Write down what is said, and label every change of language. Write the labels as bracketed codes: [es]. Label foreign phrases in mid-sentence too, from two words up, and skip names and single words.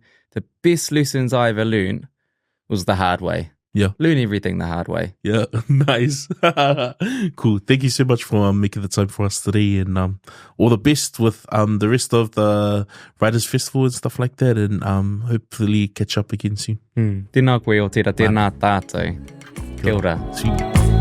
[en] The best lessons I ever learned was the hard way. Yeah. Learn everything the hard way. Yeah. Nice. Cool. Thank you so much for making the time for us today, and all the best with the rest of the Writers' Festival and stuff like that, and hopefully catch up again soon. [mi] Tēnā koe o tērā, tēnā tātou. Kia ora. [en] See you.